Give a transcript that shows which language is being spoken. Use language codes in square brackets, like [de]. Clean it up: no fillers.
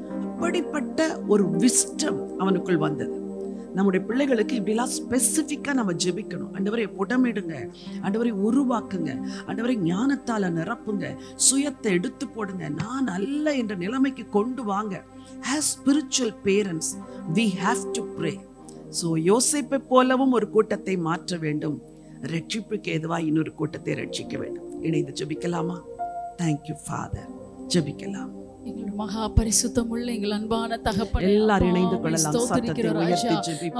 [ta] அப்படிப்பட்ட ஒரு விஸ்டம் அவனுக்குள் வந்தது. நம்முடைய பிள்ளைகளுக்கு இப்படிலாம் ஸ்பெசிஃபிக்காக நம்ம ஜெபிக்கணும். ஆண்டவரை புடமிடுங்க, ஆண்டவரை உருவாக்குங்க, ஆண்டவரை ஞானத்தால் நிரப்புங்க, சுயத்தை எடுத்து போடுங்க, நான் அல்ல என்ற நிலைமைக்கு கொண்டு வாங்க. [en] As spiritual parents we have to pray. [ta] So யோசேப்பை போலவும் ஒரு கூட்டத்தை மாற்ற வேண்டும். ரட்சிப்புக்கு ஏதுவாக இன்னொரு கூட்டத்தை ரட்சிக்க வேண்டும். இணைந்து ஜெபிக்கலாமா? Thank you father. ஜெபிக்கலாம். எங்களுடைய மகா பரிசுத்தமுள்ள எங்கள் அன்பான தகப்பனே, எல்லாரும் இணைந்து கொள்ளலாம். சத்தத்தை உயர்த்தி ஜெபிப்போம்.